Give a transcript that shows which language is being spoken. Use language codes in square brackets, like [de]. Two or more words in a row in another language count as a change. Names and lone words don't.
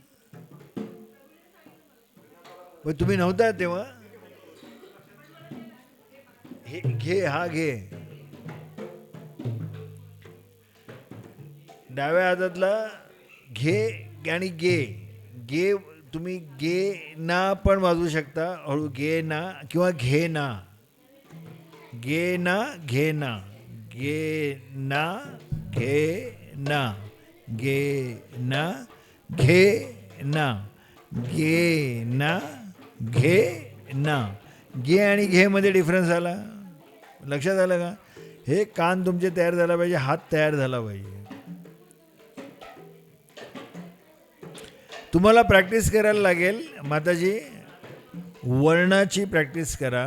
[mr] पण तुम्ही नव्हता तेव्हा. हे घे, हा घे. डाव्या हातातला घे आणि गे. गे तुम्ही गे ना पण वाजवू शकता. हळू गे ना किंवा घे ना. गे ना घे ना. गे ना घे ना. गे ना घे ना. गे ना घे ना. गे आणि घे मध्ये डिफरन्स आला. लक्षात आलं का? हे कान तुमचे तयार झाला पाहिजे, हात तयार झाला पाहिजे. तुम्हाला प्रॅक्टिस करायला लागेल माताजी. वर्णाची प्रॅक्टिस करा.